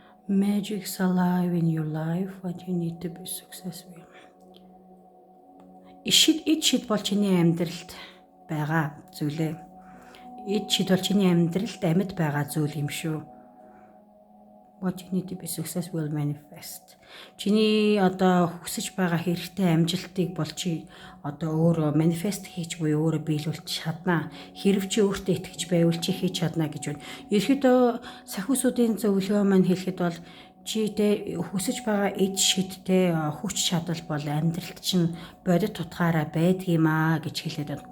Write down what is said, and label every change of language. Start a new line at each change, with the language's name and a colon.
English: Magic's alive in your life. What you need to be successful.
Mongolian: Эд шид бол чиний амьдралд байгаа зүйлээ. Эд шид бол чиний амьдралд амьд байгаа зүйл юм шүү.
English: What you need to be successful will manifest.
Mongolian: Чиний одоо хүсэж байгаа хэрэгтэй амжилтыг бол чи одоо өөрөө манифест хийж буюу өөрөө биелүүлж чаднаа. Хэрв чи өөртөө итгэж байвал чи хийж чаднаа гэж байна. Ерөнхийдөө сахиусуудын зөвлөгөө маань хэлэхэд бол чи тэ хүсэж байгаа эд шидтэй хүч чадал бол амьдралд чинь бодит утгаараа байдгиймаа гэж хэлээд байна.